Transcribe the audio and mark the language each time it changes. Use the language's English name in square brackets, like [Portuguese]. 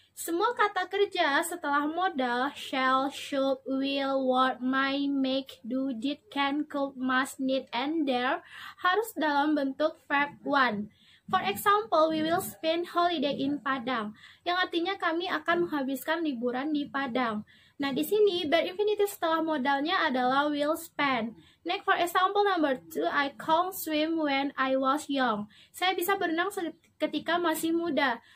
[Indonesian] Semua kata kerja setelah modal shall, should, will, would, might, make, do, did, can, could, must, need, and dare harus dalam bentuk verb one. [English] For example, we will spend holiday in Padang, [Indonesian] yang artinya kami akan menghabiskan liburan di Padang. Nah, di sini bare infinitive setelah modalnya adalah will spend. [English] Next, for example number 2, I can't swim when I was young. [Indonesian] Saya bisa berenang ketika masih muda.